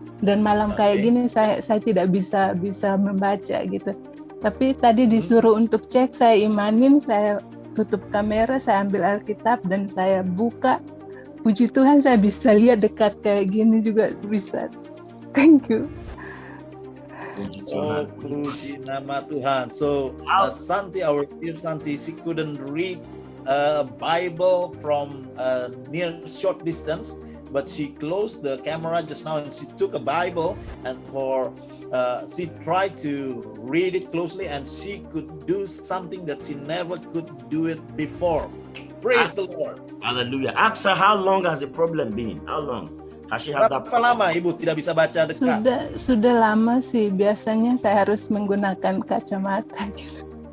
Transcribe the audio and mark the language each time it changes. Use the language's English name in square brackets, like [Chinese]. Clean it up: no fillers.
[Indonesian] Dan malam kayak gini saya tidak bisa membaca gitu. Tapi tadi disuruh untuk cek, saya imanin, saya tutup kamera, saya ambil Alkitab dan saya buka. Puji Tuhan saya bisa lihat dekat kayak gini juga bisa. [English] Thank you. [Indonesian] Oh, puji nama Tuhan. [English] So, Santi, our dear Santi, she couldn't read a Bible from near short distance, but she closed the camera just now and she took a Bible and she tried to read it closely and she could do something that she never could do it before. Praise the Lord. Hallelujah. Ask her, how long has the problem been? How long has she had that problem? [Indonesian] Berapa lama Ibu tidak bisa baca dekat? Sudah lama sih. Biasanya saya harus menggunakan kacamata gitu.